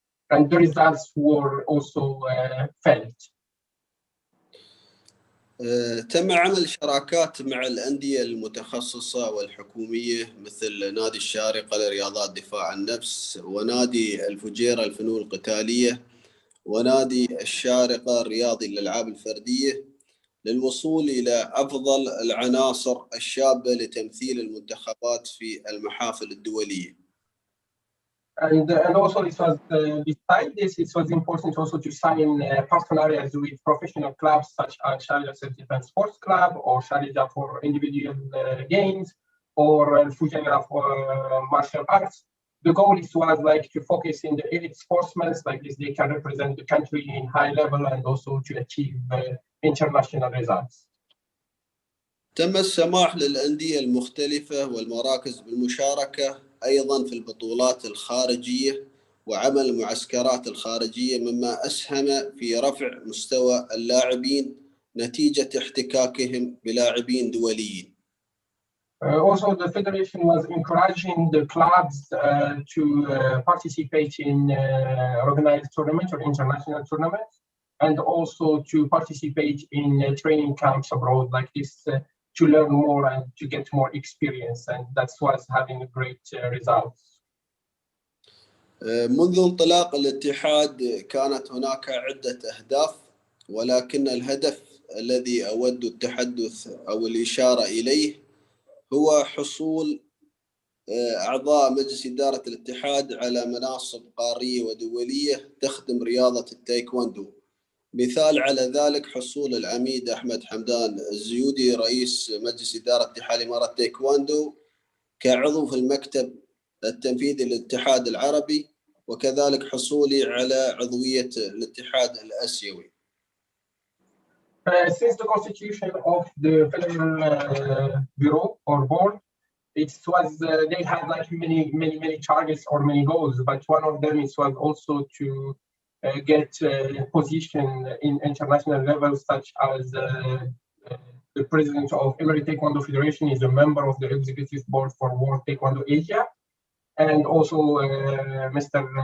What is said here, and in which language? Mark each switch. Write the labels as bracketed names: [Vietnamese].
[English] And the results were also felt. [Arabic] تم عمل شراكات مع الأندية المتخصصة والحكومية مثل نادي الشارقة لرياضات دفاع النفس، ونادي الفجيرة الفنون القتالية، ونادي الشارقة الرياضي للألعاب الفردية، للوصول إلى أفضل العناصر الشابة لتمثيل المنتخبات في المحافل الدولية. [English] And also it was beside this, it was important also to sign partnerships with professional clubs such as Sharjah Self-Defense Sports Club or Sharjah for individual games or Fujairah for martial arts. The goal was like to focus in the elite sportsmen, like this they can represent the country in high level and also to achieve international results. [Arabic] تم السماح للأندية المختلفة والمراكز بالمشاركة أيضاً في البطولات الخارجية وعمل المعسكرات الخارجية، مما أسهم في رفع مستوى اللاعبين نتيجة احتكاكهم بلاعبين دوليين. [English] Also, the federation was encouraging the clubs to participate in organized tournaments or international tournaments, and also to participate in training camps abroad like this to learn more and to get more experience, and that's what's having great results. [Arabic] منذ انطلاق الاتحاد كانت هناك عدة أهداف، ولكن الهدف الذي أود التحدث أو الإشارة إليه هو حصول أعضاء مجلس إدارة الاتحاد على مناصب قارية ودولية تخدم رياضة التايكوندو. مثال على ذلك حصول العميد أحمد حمدان الزيودي رئيس مجلس إدارة اتحاد الإمارات التايكوندو كعضو في المكتب التنفيذي للاتحاد العربي، وكذلك حصولي على عضوية الاتحاد الآسيوي. [English] Since the constitution of the Federal Bureau or Board, they had like many targets or many goals, but one of them was also to get position in international levels, such as the president of Emirate Taekwondo Federation is a member of the executive board for World Taekwondo Asia, and also Mr.